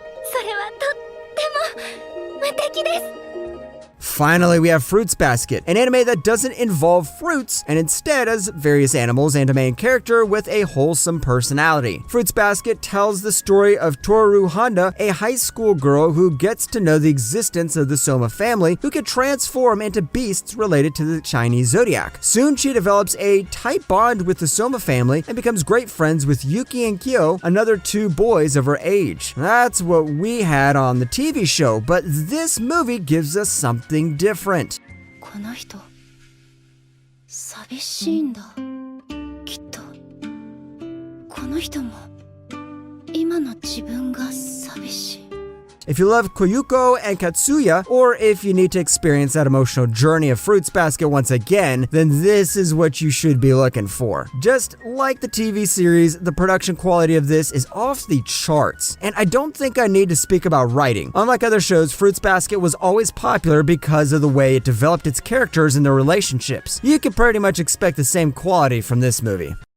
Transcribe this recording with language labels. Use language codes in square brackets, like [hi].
[ja] それはとっても無敵です。 [en] Finally, we have Fruits Basket, an anime that doesn't involve fruits and instead has various animals and a main character with a wholesome personality. Fruits Basket tells the story of Toru Honda, a high school girl who gets to know the existence of the Soma family who can transform into beasts related to the Chinese zodiac. Soon she develops a tight bond with the Soma family and becomes great friends with Yuki and Kyo, another two boys of her age. That's what we had on the TV show, but this movie gives us something different. [ja] この人寂しいんだきっとこの人も今の自分が寂しい [en] If you love Koyuko and Katsuya, or if you need to experience that emotional journey of Fruits Basket once again, then this is what you should be looking for. Just like the TV series, the production quality of this is off the charts. And I don't think I need to speak about writing. Unlike other shows, Fruits Basket was always popular because of the way it developed its characters and their relationships. You can pretty much expect the same quality from this movie.